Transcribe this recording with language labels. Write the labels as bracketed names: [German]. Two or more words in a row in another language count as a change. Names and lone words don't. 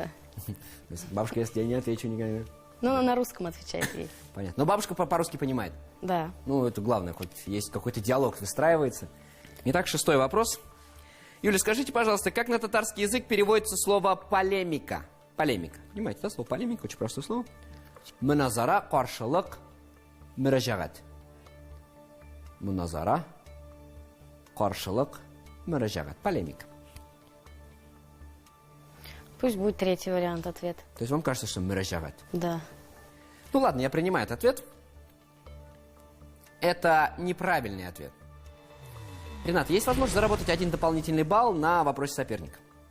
[Russian] То есть бабушка, если я не отвечу, никогда. Ну, она на русском отвечает ей. Понятно. Но бабушка по-русски понимает. Да. Ну, это главное, хоть есть какой-то диалог выстраивается. Итак, шестой вопрос. Юля, скажите, пожалуйста, как на татарский язык переводится слово полемика? Полемика. Понимаете, да, слово полемика? Очень простое слово. [Tatar] Муназара, каршылык, мөрәҗәгать. Муназара, каршылык, мөрәҗәгать. [Russian] Полемика. Пусть будет третий вариант ответа. То есть вам кажется, что мөрәҗәгать? Да. Ну ладно, я принимаю этот ответ. Это неправильный ответ. Ренат, есть возможность заработать один дополнительный балл на вопросе соперника.